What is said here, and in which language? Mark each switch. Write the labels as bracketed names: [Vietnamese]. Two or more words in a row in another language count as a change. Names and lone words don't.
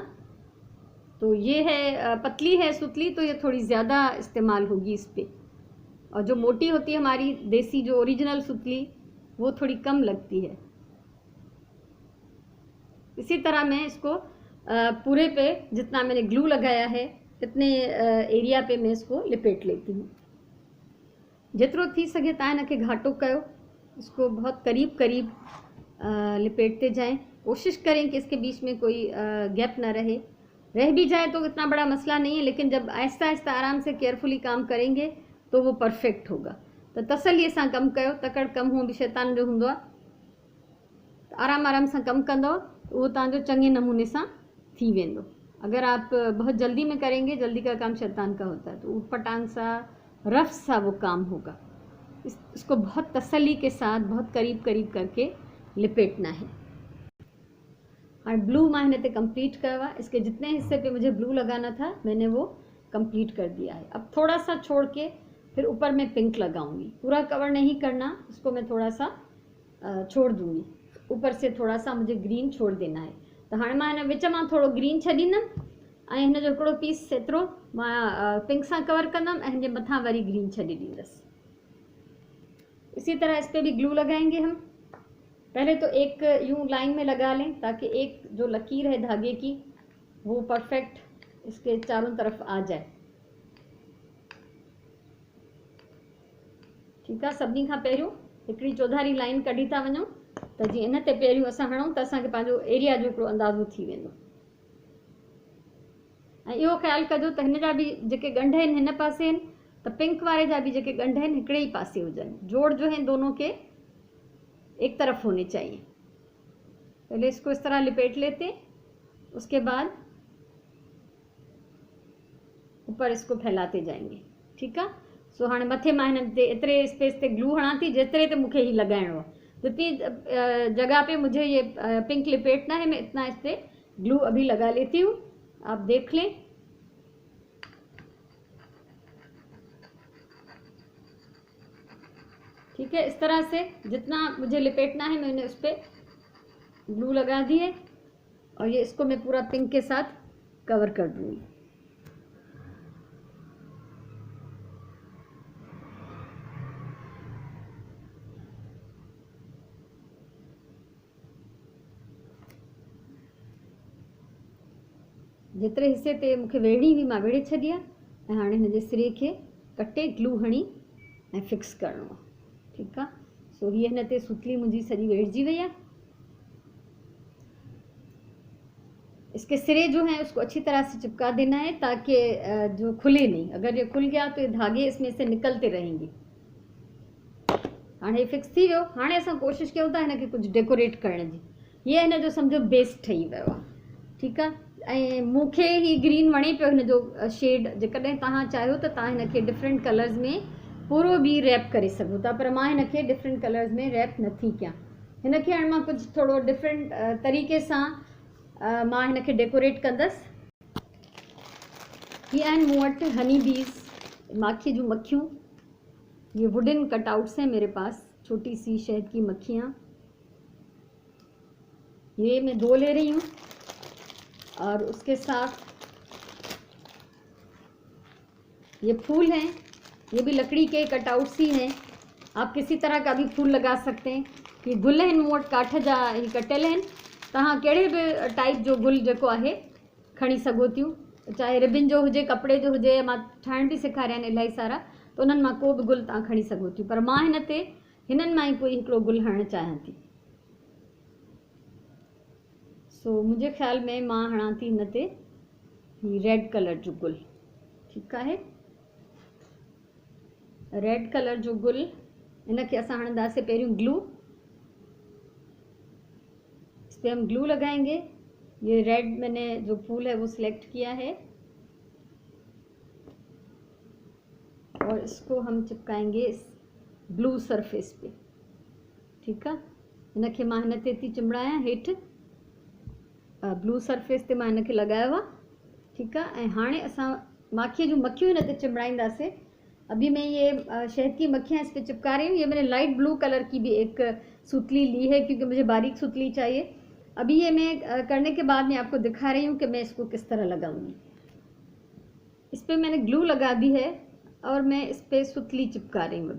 [Hindi] तो ये है पतली है सुतली, तो ये थोड़ी ज़्यादा इस्तेमाल होगी इस पे, और जो मोटी होती है हमारी देसी जो ओरिजिनल सुतली वो थोड़ी कम लगती है। इसी तरह मैं इसको पूरे पे जितना मैंने ग्लू लगाया है इतने एरिया पे मैं इसको लिपेट लेती हूँ। [Sindhi] जितरो थी सके तव्हां हिनखे घाटो कयो, [Hindi] इसको बहुत करीब करीब लिपेटते जाएं। कोशिश करें कि इसके बीच में कोई गैप ना रहे। रह भी जाए तो इतना बड़ा मसला नहीं है, लेकिन जब आहिस्ता आहिस्ता आराम से केयरफुली काम करेंगे तो वो परफेक्ट होगा। [Sindhi] तो तसल्लीअ सां कमु कयो, तकड़ कमु हूं बि शैतान जो हूंदो आहे। आराम आराम सां कमु कंदव वो तव्हांजो चङे नमूने सां थी वेंदो। [Hindi] अगर आप बहुत जल्दी में करेंगे, जल्दी का काम शैतान का होता है, तो ऊटपटांग सा रफ सा वो काम होगा। इसको बहुत तसल्ली के साथ बहुत करीब करीब करके लिपेटना है। [Sindhi] और ब्लू मां हिन ते कंप्लीट कयो आहे। [Hindi] इसके जितने हिस्से पे मुझे ब्लू लगाना था मैंने वो कंप्लीट कर दिया है। अब थोड़ा सा छोड़ के फिर ऊपर मैं पिंक लगाऊंगी। पूरा कवर नहीं करना, इसको मैं थोड़ा सा छोड़ दूंगी। ऊपर से थोड़ा सा मुझे ग्रीन छोड़ देना है। [Sindhi] तो हाँ मां हिन विच मां थोड़ो ग्रीन छॾींदमि ऐं हिन जो हिकिड़ो पीस एतिरो मां पिंक सां कवर कंदमि ऐं हिन जे मथां वरी ग्रीन छॾे ॾींदसि। [Hindi] इसी तरह इस पर भी ग्लू लगाएंगे हम। पहले तो एक यूं लाइन में लगा लें ताकि एक जो लकीर है धागे की वो परफेक्ट इसके चारों तरफ आ जाए। ठीक है, [Sindhi] सभिनी खां पहिरियों हिकिड़ी चौधारी लाइन कढी था वञूं त जीअं इन ते पहिरियों असां हणूं त असांखे पंहिंजो एरिया जो हिकिड़ो अंदाज़ो थी वेंदो। ऐं इहो ख़्यालु कजो त हिन जा बि जेके ॻंढ आहिनि हिन पासे आहिनि, त पिंक वारे जा भी जेके ॻंढ आहिनि हिकिड़े ही पासे हुजनि। [Hindi] जोड़ जो है दोनों के एक तरफ होने चाहिए। पहले इसको इस तरह लिपेट लेते हैं, उसके बाद ऊपर इसको फैलाते जाएंगे। ठीक है। [Sindhi] सो हाँ मथे मां हिन ते एतिरे स्पेस ते ग्लू हणा थी जेतिरे ते मूंखे ही लगाइणो आहे। [Hindi] जितनी जगह पे मुझे ये पिंक लिपेटना है मैं इतना इस पे ग्लू अभी लगा लेती हूँ, आप देख लें। ठीक है, इस तरह से जितना मुझे लिपेटना है मैंने उस पर ग्लू लगा दी है और ये इसको मैं पूरा पिंक के साथ कवर कर दूंगी। [Sindhi] जेतिरे हिस्से ते मूंखे वेड़णी हुई मां वेड़े छॾी आहे ऐं हाणे हिन जे सिरे खे कटे ग्लू हणी ऐं फिक्स करिणो आहे। ठीकु आहे। सो हीअ हिन ते सुतली मुंहिंजी सॼी वेड़जी वई आहे। [Hindi] इसके सिरे जो हैं उसको अच्छी तरह से चिपका देना है ताकि जो खुले नहीं, अगर ये खुल गया तो ये धागे इसमें से निकलते रहेंगे। [Sindhi] हाणे फिक्स थी वियो। हाणे असां कोशिशि कयूं था हिनखे कुझु डेकोरेट करण जी। ये हिन जो सम्झो बेस ठही वियो आहे। ठीकु आहे। ऐं मूंखे ही ग्रीन वणे पियो हिन जो शेड। जेकॾहिं तव्हां चाहियो त तव्हां हिनखे [English] different colors [Sindhi] में पूरो बि रैप करे सघो था, पर मां हिनखे [English] different colors [Sindhi] में रैप नथी कयां। हिनखे हाणे मां कुझु थोरो डिफरेंट तरीक़े सां मां हिनखे डेकोरेट कंदसि। हीअ आहिनि मूं वटि [English] honey bees, [Sindhi] माखी जूं मक्खियूं। [Hindi] ये [English] wooden cutouts [Hindi] हैं मेरे पास, छोटी सी शहद की मक्खियाँ। ये मैं 2 ले रही हूँ और उसके साथ ये फूल हैं, ये भी लकड़ी के कटआउट्स ही हैं। आप किसी तरह का भी फूल लगा सकते हैं। [Sindhi] ये गुल आहिनि मूं वटि काठ जा ही कटियल आहिनि। तव्हां कहिड़े बि टाइप जो गुल जेको आहे खणी सघो थियूं, चाहे रिबिन जो हुजे, कपिड़े जो हुजे। मां ठाहिण बि सेखारिया आहिनि इलाही सारा, त उन्हनि मां को बि गुल तव्हां खणी सघो थियूं, पर मां हिन ते हिननि मां ई कोई हिकिड़ो गुल हणणु चाहियां थी। सो मुंहिंजे ख़्याल में मां हणां थी हिन ते ही [English] red color [Sindhi] जो गुल। ठीकु आहे। [English] red color [Sindhi] जो गुल, इनके असां हणंदासीं पहिरियों ग्लू। [Hindi] इस पर हम ग्लू लगाएंगे। ये रेड मैंने जो फूल है वो सिलेक्ट किया है और इसको हम चिपकाएंगे इस [English] blue surface [Hindi] पे। [Sindhi] ठीकु आहे। हिनखे मां हिन ते थी चिंबड़ायां हेठि, [English] blue surface [Sindhi] ते मां हिनखे लगायो आहे। ठीकु आहे। ऐं हाणे असां माखीअ जूं मक्खियूं हिन ते चिंबड़ाईंदासीं। [Hindi] अभी मैं ये शहद की मक्खियाँ इस पर चिपका रही हूँ। ये मैंने [English] light blue color [Hindi] की भी एक सुतली ली है क्योंकि मुझे बारीक सुतली चाहिए। अभी ये मैं करने के बाद मैं आपको दिखा रही हूँ कि मैं इसको किस तरह लगाऊंगी। इस पर मैंने ग्लू लगा दी है और मैं इस पर सुतली चिपका रही हूँ।